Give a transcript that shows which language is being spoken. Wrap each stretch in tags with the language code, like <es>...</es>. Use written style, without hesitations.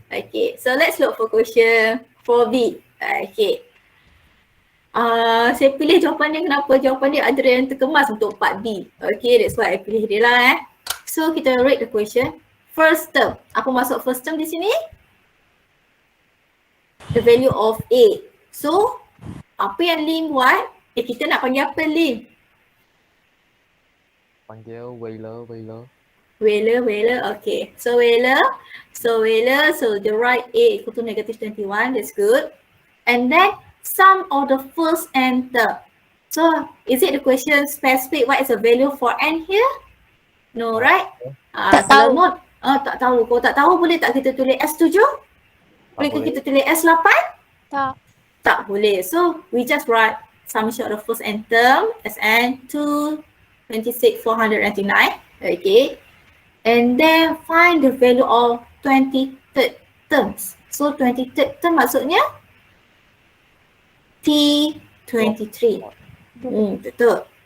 <en>Okay, so let's look for question 4B.</en> <ms>Okay. Saya pilih jawapan dia kenapa? Jawapan dia ada yang terkemas untuk 4B.</ms> <en>Okay, that's why I</en> <ms>pilih dia lah</ms> <en>So</en> <ms>kita</ms> <en>rate the question. First term.</en> <ms>Apa maksud first term di sini?</ms> <en>The value of A. So,</en> <ms>apa yang Lim buat? Kita nak panggil apa Lim? Panggil Wailer.</ms> <en>Whaler, okay. So Whaler, so the right A equal to negative 21, that's good. And then sum of the first and third. So is it the question specific what is the value for n here? No, right?</en> <ms>Tak tahu. Tak tahu. Kalau tak tahu boleh tak kita tulis S7? Boleh ke kita tulis S8? Tak. Tak boleh.</ms> <en>So we just write summation of the first n term Sn 226,499. Okay. And then find the value of 23rd terms. So 23rd term</en> <ms>maksudnya</ms> <en>T23.</en> <ms>Betul.</ms>